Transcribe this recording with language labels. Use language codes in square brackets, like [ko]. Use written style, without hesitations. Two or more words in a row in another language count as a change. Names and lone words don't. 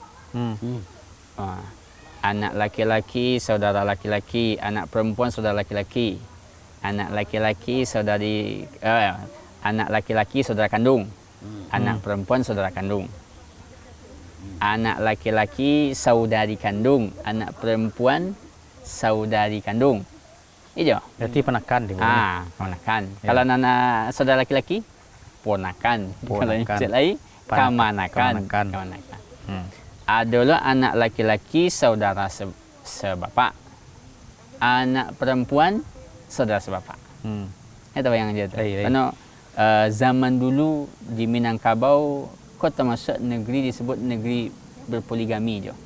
[id] Anak laki-laki saudara laki-laki, anak perempuan saudara laki-laki, anak laki-laki saudari anak laki-laki saudara kandung, anak perempuan saudara kandung, anak laki-laki saudari kandung, anak perempuan saudari kandung. Ijo. Berarti penakan di bawah. Ponakan. Ya. Kalau anak saudara laki-laki, ponakan. Kalau yang Ponakan. cik lain, kamanakan. Kamanakan. Kamanakan. Hmm. Adalah anak laki-laki saudara sebapak. Anak perempuan saudara sebapak. Itu yang dia tu. Iya, iya. Karena zaman dulu di Minangkabau, kau termasuk negeri disebut negeri berpoligami je.